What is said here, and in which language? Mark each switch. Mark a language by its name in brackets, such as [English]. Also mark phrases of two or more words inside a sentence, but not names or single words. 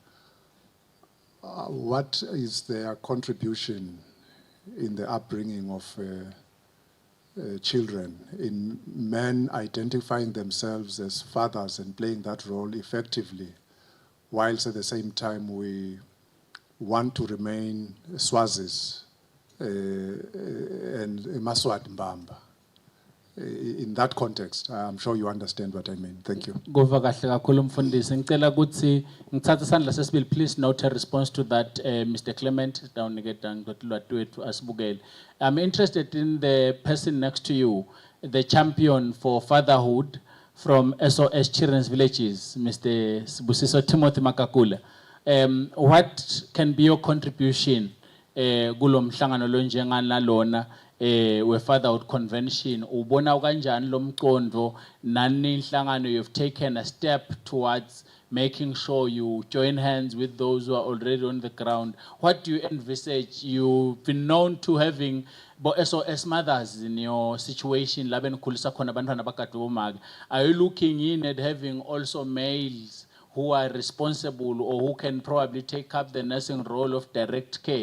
[English] What is their contribution in the upbringing of children, in men identifying themselves as fathers and playing that role effectively, whilst at the same time we want to remain Swazis and Yemaswati Mbamba? In that context, I'm sure you understand what I mean. Thank you. [Swati] Kuva kahle kakhulu mfundisi. Ngicela ukuthi ngithathe isandla sesibili, [English] please note a response to that, Mr. Clement. I'm interested in the person next to you, the champion for fatherhood from SOS Children's Villages, Mr. Sibusiso Timothy Makakula. What can be your contribution [Swati] kulo mhlangano lo njengana lona we [English] fatherhood convention? [Swati] Ubona kanjani lo mqondo nani inhlangano [English] you've taken a step towards making sure you join hands with those who are already on the ground? What do you envisage? You've been known to having SOS mothers in your situation. Are you looking in at having also males who are responsible or who can probably take up the nursing role of direct care?